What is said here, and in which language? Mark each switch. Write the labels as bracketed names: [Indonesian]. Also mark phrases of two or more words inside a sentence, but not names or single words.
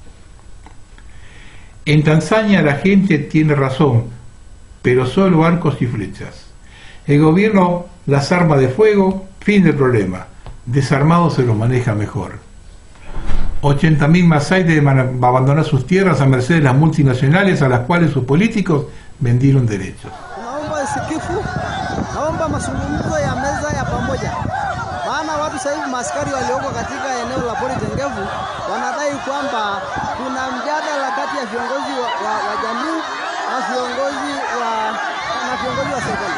[Spanish] En Tanzania la gente tiene razón, pero solo arcos y flechas. El gobierno las arma de fuego, fin del problema. Desarmados se los maneja mejor. 80.000 masái deben abandonar sus tierras a merced de las multinacionales a las cuales sus políticos vendieron derechos. [Swahili] Naomba mazungumzo ya meza ya pamoja. Maana watu sasa hivi maaskari walioko katika eneo la pori tengevu wanadai kwamba kuna mjadala kati ya viongozi wa jamii na viongozi wa serikali.